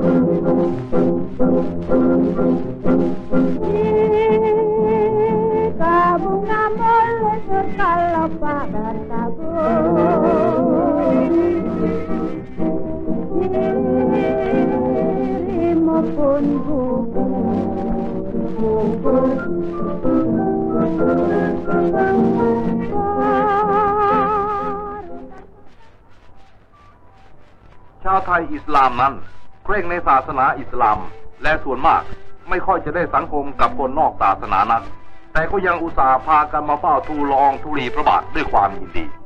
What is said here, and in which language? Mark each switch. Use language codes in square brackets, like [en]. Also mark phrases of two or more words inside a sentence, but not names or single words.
[ms] Jika bunga melesur kalau pada tabur Dirimu pun gugur [th] ชาวไทยอิสลามนั้นเคร่งในศาสนาอิสลามและส่วนมากไม่ค่อยจะได้สังคมกับคนนอกศาสนานักแต่ก็ยังอุตส่าห์พากันมาเฝ้าทูลละอองธุลีพระบาทด้วยความยินดี